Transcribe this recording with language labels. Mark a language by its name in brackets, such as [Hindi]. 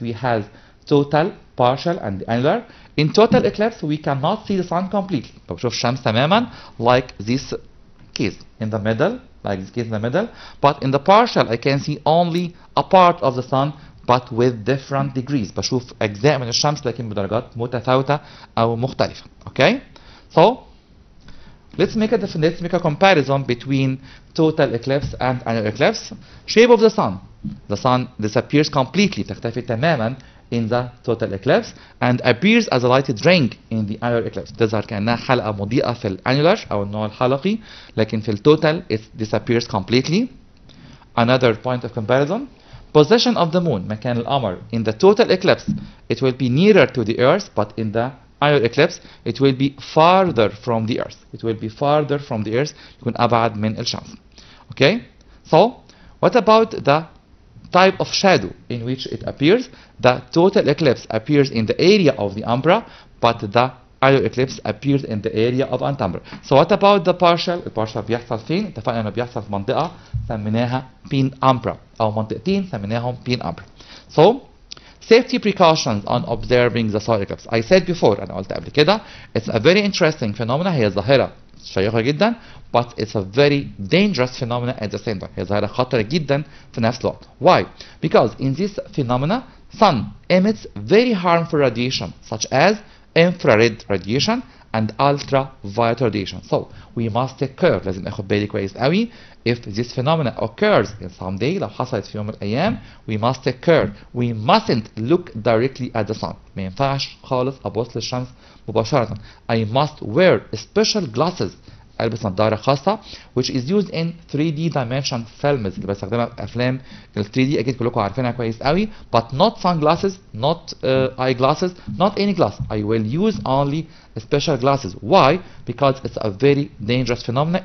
[English] We have total, partial and annular. In total eclipse we cannot see the sun completely. [Arabic] بشوف الشمس تماما [English] like this case in the middle, like this case in the middle. But in the partial I can see only a part of the sun but with different degrees. [Arabic] بشوف أجزاء من الشمس لكن بدرجات متفاوتة أو مختلفة. [English] Okay? So let's make a comparison between total eclipse and annular eclipse. Shape of the sun. The sun disappears completely. [Arabic] تختفي تماما [English] in the total eclipse and appears as a lighted ring in the annular eclipse. [Arabic] تظهر كأنها حلقة مضيئة في الانيولار أو النوع الحلقي لكن في التوتال [English] it disappears completely. Another point of comparison. Position of the moon, [Arabic] مكان القمر. [English] In the total eclipse it will be nearer to the earth but in the annular eclipse it will be farther from the earth. It will be farther from the earth. [Arabic] يكون أبعد من الشمس. Okay? [English] So what about the type of shadow in which it appears? The total eclipse appears in the area of the umbra but the annular eclipse appears in the area of antumbra. So what about the partial? [Arabic] البارشال بيحصل فين؟ اتفقنا انه بيحصل في منطقة سميناها penumbra أو منطقتين سميناهم penumbra. [English] So safety precautions on observing the solar eclipse. I said before [Arabic] أنا قلت قبل كده [English] it's a very interesting phenomena. [Arabic] هي ظاهرة شيقة جدا [English] but it's a very dangerous phenomena at the same time. [Arabic] هي ظاهرة خطرة جدا في نفس الوقت. [English] Why? Because in this phenomena sun emits very harmful radiation such as infrared radiation and ultraviolet radiation. So we must take care. [Arabic] لازم اخد بالي كويس قوي [English] if this phenomena occurs in some day. [Arabic] لو حصلت في يوم من الأيام [English] we must take care. We mustn't look directly at the sun. [Arabic] ما ينفعش خالص أبص للشمس مباشرة. [English] I must wear special glasses. [Arabic] ألبس نظارة خاصة [English] which is used in 3D dimension films [Arabic] اللي بستخدمها في أفلام ال 3D أكيد كلكم عارفينها كويس قوي [English] but not sunglasses, not eyeglasses, not any glass. I will use only special glasses. Why? Because it's a very dangerous phenomenon.